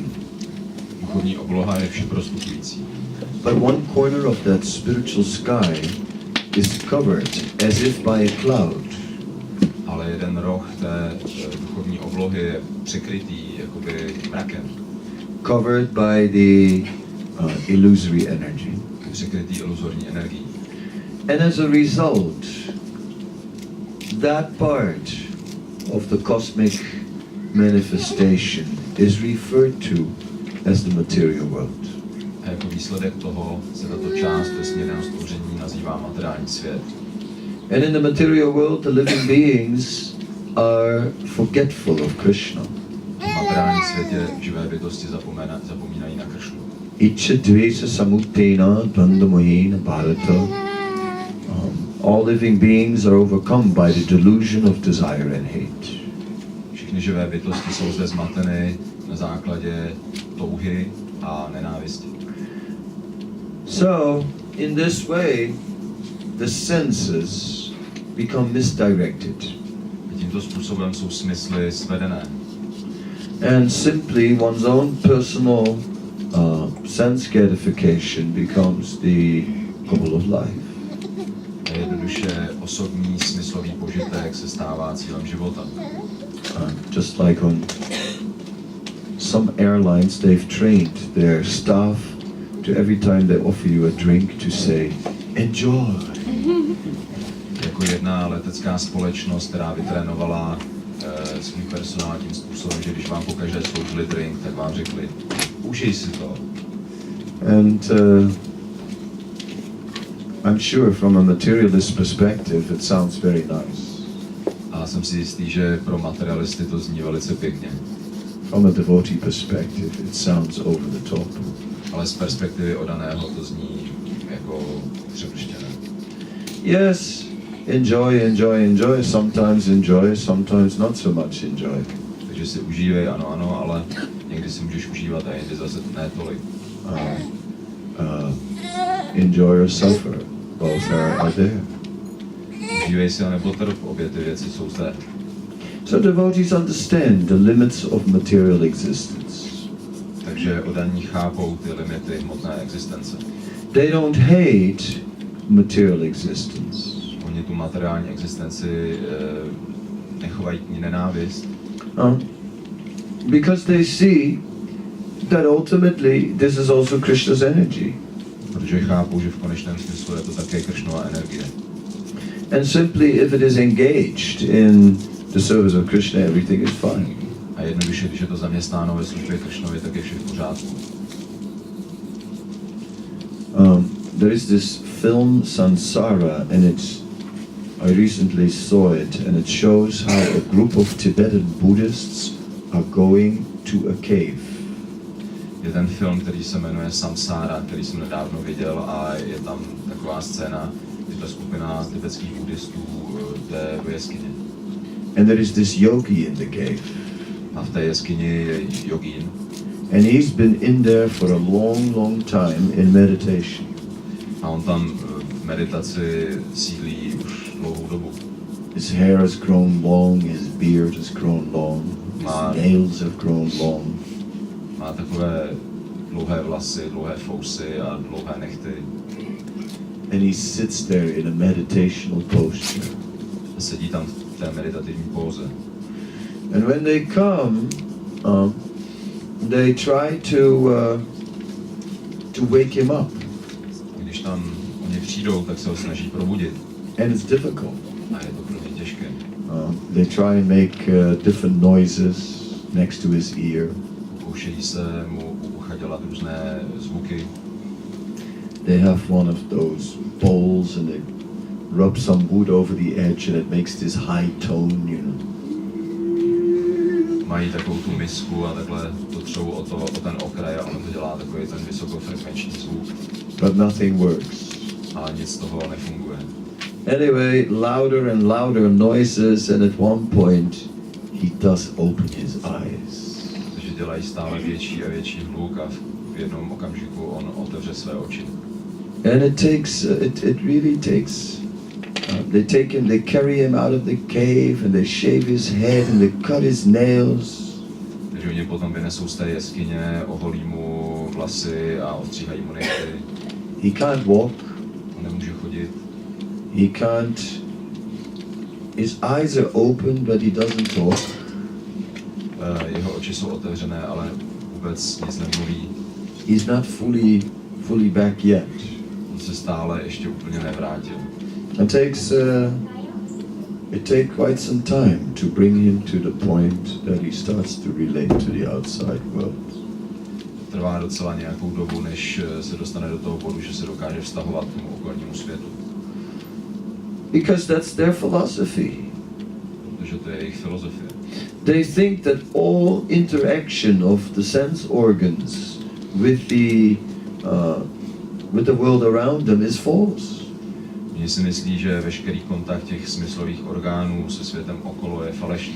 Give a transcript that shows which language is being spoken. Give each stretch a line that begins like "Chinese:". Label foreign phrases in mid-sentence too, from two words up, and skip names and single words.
Czech: Duchovní obloha je všeprostupující.
English: But one corner of that spiritual sky is covered as if by a cloud.
Czech: Ale jeden roh té duchovní oblohy je překrytý jakoby mrakem.
English: Covered by the illusory energy.
Czech: Překrytý iluzorní energií.
English: And as a result, that part of the cosmic manifestation is referred to as the material world.
Czech: A jako výsledek toho se tato část vesmírného stvoření nazývá materiální svět.
English: And in the material world, the living beings are forgetful of Krishna.
Czech: V materiálním světě živé bytosti zapomínají na Kršnu.
Sanskrit: Icha dvesa samutena dvandamohena bharata.
English: All living beings are overcome by the delusion of desire and hate.
Czech: Všechny živé bytosti jsou zde zmateny na základě touhy a nenávisti.
English: So, in this way, the senses become misdirected.
Czech: Tímto způsobem jsou smysly svedené.
English: And simply one's own personal sense gratification becomes the goal of life.
Czech: A jednoduše osobní smyslový požitek se stává cílem života.
English: Just like on some airlines, they've trained their staff to every time they offer you a drink to say, enjoy.
Czech: Jako jedna letecká společnost, která vytrénovala svůj personál tím způsobem, že když vám pokaždé sloužili drink, tak vám řekli, užij si to.
English: And I'm sure from a materialist perspective it sounds very nice.
Czech: A jsem si jistý, že pro materialisty to zní velice pěkně.
English: From a devotee perspective it sounds over the top.
Czech: Ale z perspektivy odaného to zní jako přeprštěné.
English: Yes, enjoy, enjoy, enjoy. Sometimes not so much enjoy.
Czech: Takže si užívej, ano, ale někdy si můžeš užívat a jindy zase ne tolik.
English: Enjoy or suffer. Both are there.
Czech: Užívej si nebo trp, obě ty věci jsou zde.
English: So devotees understand the limits of material existence.
Czech: Takže odaní chápou ty limity hmotné existence.
English: They don't hate material existence.
Czech: Oni tu materiální existenci nechovají k ní nenávist.
English: Because they see that ultimately this is also Krishna's energy.
Czech: Protože chápou, že v konečném smyslu je to také Krishnova energie.
English: And simply if it is engaged in the service of Krishna, everything is fine.
Czech: A jednoduše, když je to zaměstnáno ve službě Krishnovi, tak je vše v pořádku.
English: There is this film Sansara, and I recently saw it, and it shows how a group of Tibetan Buddhists are going to a cave.
Czech: Je ten film, který se jmenuje Samsára, který jsem nedávno viděl, a je tam taková scéna, že ta skupina tibetských buddhistů jde do jeskyně.
English: And there is this yogi in the cave.
Czech: A v té jeskyni je jogín.
English: And he's been in there for a long, long time in meditation.
Czech: A on tam v meditaci sídlí už dlouhou dobu.
English: His hair has grown long, his beard has grown long, his nails have grown long.
Czech: Má takové dlouhé vlasy, dlouhé fousy a dlouhé nehty.
English: And he sits there in a meditational posture.
Czech: A sedí tam v té meditativní póze.
English: And when they come, they try to wake him up.
Czech: Když tam oni přijdou, tak se ho snaží probudit.
English: And it's difficult.
Czech: A je to pro ně těžké.
English: They try and make different noises next to his ear.
Czech: Pokoušejí se mu u ucha dělat různé zvuky.
English: They have one of those bowls and they rub some wood over the edge and it makes this high tone, you know.
Czech: Mají takovou tu misku a takhle to třou o ten okraj a ono to dělá takový ten vysokofrekvenční zvuk.
English: But nothing works.
Czech: Ale nic z toho nefunguje.
English: Anyway, louder and louder noises, and at one point he does open his eyes.
Czech: Takže dělají stále větší a větší hluk a v jednom okamžiku on otevře své oči.
English: And it really takes. They carry him out of the cave, and they shave his head, and they cut his nails.
Czech: Takže oni potom vynesou z té jeskyně, oholí mu vlasy a ostříhají mu nehty.
English: He can't walk.
Czech: On nemůže chodit.
English: He can't his eyes are open, but he doesn't talk.
Czech: Jeho oči jsou otevřené, ale vůbec nic nemluví.
English: He's not fully back yet.
Czech: On se stále ještě úplně nevrátil.
English: It takes quite some time to bring him to the point that he starts to relate to the outside world.
Czech: Trvá docela nějakou dobu, než se dostane do toho bodu, že se dokáže vztahovat k tomu okolnímu světu.
English: Because that's their philosophy.
Czech: Protože to je jejich filozofie.
English: They think that all interaction of the sense organs with the world around them is false.
Czech: Oni si myslí, že veškerý kontakt těch smyslových orgánů se světem okolo je falešný.